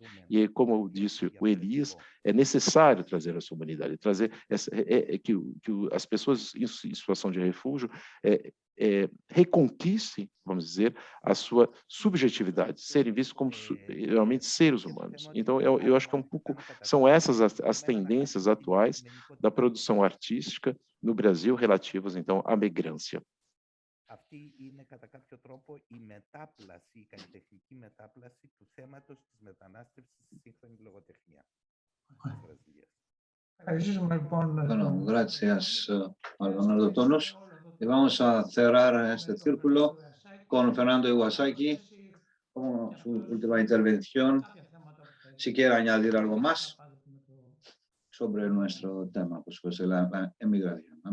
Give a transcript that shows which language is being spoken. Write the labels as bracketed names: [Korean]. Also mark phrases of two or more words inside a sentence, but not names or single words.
[Portuguese] E, como disse o Elias, é necessário trazer essa humanidade, trazer que as pessoas em situação de refúgio reconquistem, vamos dizer, a sua subjetividade, serem vistos como realmente seres humanos. Então, eu acho que é um pouco, são essas as tendências atuais da produção artística no Brasil relativas, então, à migrância. [Greek] Αυτή είναι κατά κάποιο τρόπο η μετάπλαση, η καλλιτεχνική μετάπλαση του θέματος της μετανάστευσης στη σύγχρονη λογοτεχνία της Βραζιλίας. [Spanish] Bueno, gracias, Leonardo Tonos. Y vamos a cerrar este círculo con Fernando Iwasaki como su última intervención. Si quiere añadir algo más sobre nuestro tema, pues la emigración.